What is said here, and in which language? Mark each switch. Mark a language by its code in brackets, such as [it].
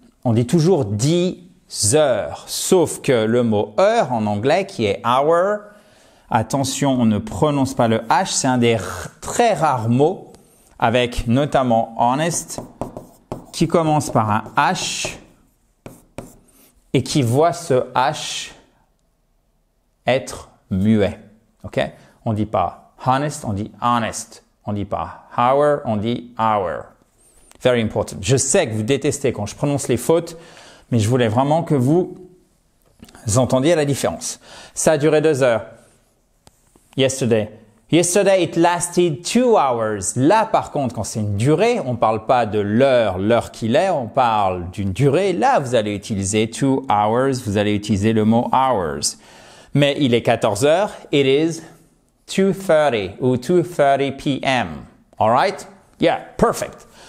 [fr] On dit toujours 10 heures. Sauf que le mot heure en anglais, qui est hour, attention, on ne prononce pas le H, c'est un des très rares mots avec notamment honest, qui commence par un H et qui voit ce H être muet. OK? On dit pas honest, on dit honest. On dit pas hour, on dit hour. [en] Very important. [fr] Je sais que vous détestez quand je prononce les fautes, mais je voulais vraiment que vous entendiez la différence. Ça a duré 2 heures. [en] Yesterday. Yesterday, it lasted 2 hours. [fr] Là, par contre, quand c'est une durée, on parle pas de l'heure qu'il est, on parle d'une durée. Là, vous allez utiliser 2 hours, vous allez utiliser le mot hours. Mais il est 14 heures, [en] it is 2:30 ou 2:30 p.m. All right? Yeah, perfect.